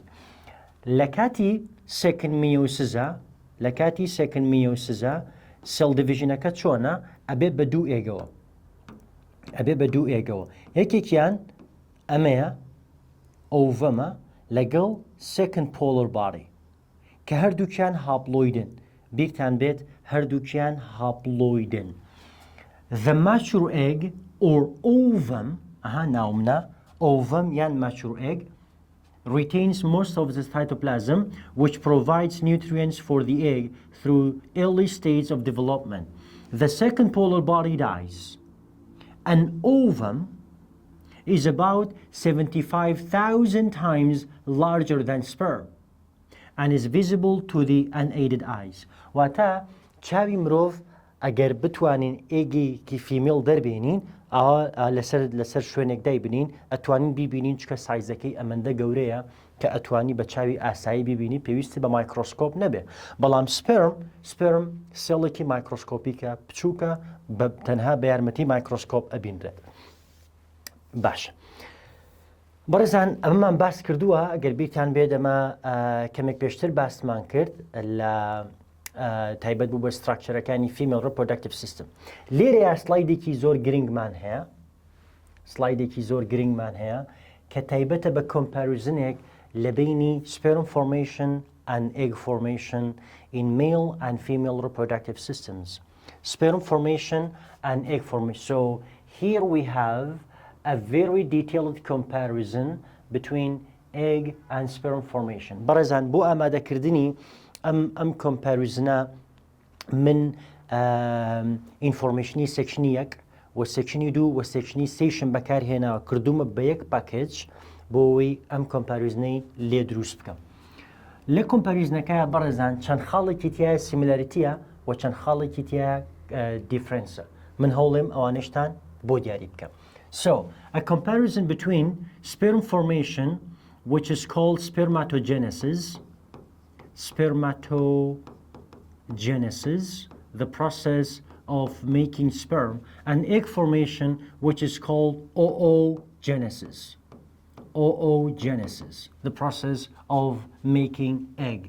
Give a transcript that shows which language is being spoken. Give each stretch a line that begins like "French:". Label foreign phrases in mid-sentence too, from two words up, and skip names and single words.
Central Kurdish: لەکاتی
English: second meiosis cell division
Central Kurdish: ەکە چۆنە؟ ئەبێ بە دوو ئێگەوە. یەکێکیان ئەمەیە ئۆڤەمە لەگەڵ
English: second polar body
Central Kurdish: کە هەردووکیان هاپلۆیدن. بیرتان بێت هەردووکیان هاپلۆیدن.
English: The mature egg or ovum, ناومنا ovum یان mature egg, retains most of the cytoplasm, which provides nutrients for the egg through early stages of development. The second polar body dies. An ovum is about 75,000 times larger than sperm and is visible to the unaided eyes.
Central Kurdish: Wata chavi mrov agar bitwanin egi ki female darbinin لەسەر شوێنێک دایبنین ئەتوانین بیبینین چکە سایزەکەی ئەمەندە گەورەیە کە ئەتوانی بە چاوی ئاسایی ببینی پێویستی بە مایکرۆسکۆپ نەبێ. بەڵام سپرم سێڵێکی مایکرۆسکۆپیکە بچووکە تەنها بە یارمەتی مایکرۆسکۆپ ئەبینرێت. باش بەڕێزان ئەمەمان باس کردووە ئەگەر بیرتان بێت ئەمە کەمێک پێشتر باسمان کرد لە تایبەت بوو بە ستراکچەرەکانی
English: female reproductive system.
Central Kurdish: لێرەیە سلایدێکی زۆر گرنگمان هەیە کە تایبەتە بە کۆمپاریزنێک لە بینی
English: sperm formation and egg formation in male and female reproductive systems. Sperm formation and egg formation. So here we have a very detailed comparison between egg and sperm formation.
Central Kurdish: بەڕێزان بۆ ئامادەکردنی ئەم کۆمپاریزنە من ئینفۆرمێشنی سێکشنی 1 و سێکشنی 2 و سێکشنی 3 بەکارهێناوە کردومە بە یەک پاکێج بۆ ئەوەی ئەم کۆمپاریزنەی لێ دروست بکەم. لە کۆمپاریزنەکە بەڕێزان چەند خاڵێکی تایە سیمیلاریتیە و چەند خاڵێکی تایە دیفرەنسە. من هەوڵێم ئەوانەشتان بۆ دیاری بکەم.
English: So, a comparison between sperm formation, which is called spermatogenesis, the process of making sperm, and egg formation, which is called oogenesis, the process of making egg.